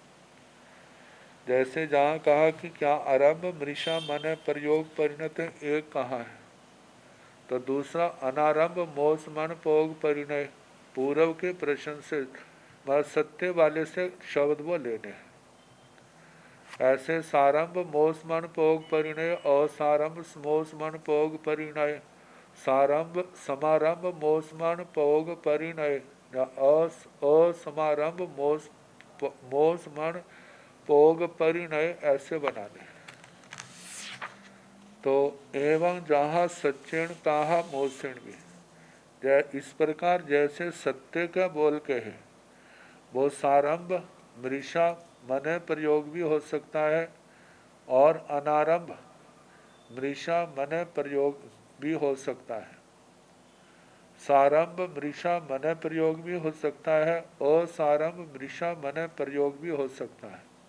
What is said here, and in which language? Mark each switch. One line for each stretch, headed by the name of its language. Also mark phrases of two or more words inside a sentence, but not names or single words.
Hindi: जैसे जहाँ कहा कि क्या आरंभ मृषा मन प्रयोग परिणत एक कहा है तो दूसरा
Prakrit languages: अनारंभ मोस मन पोग परिणय
Hindi: पूर्व के प्रश्न से सत्य वाले से शब्द वो लेने हैं।
Prakrit languages: ऐसे सारंभ मोस मन पोग परिणय असारंभ मोस मन पोग परिणय सारंभ समारंभ मोस मन पोग परिणय असमारंभ मोस मन पोग परिणय
Hindi: ऐसे बनाने। तो
Prakrit languages: एवं जहाँ सच्चेण ताहा मोसेण
Hindi: भी इस प्रकार जैसे सत्य का बोल के है वो सारंभ मृषा मन प्रयोग भी हो सकता है और अनारंभ मृषा मन प्रयोग भी हो सकता है सारंभ मृषा मन प्रयोग भी हो सकता है असारंभ मृषा मन प्रयोग भी हो सकता है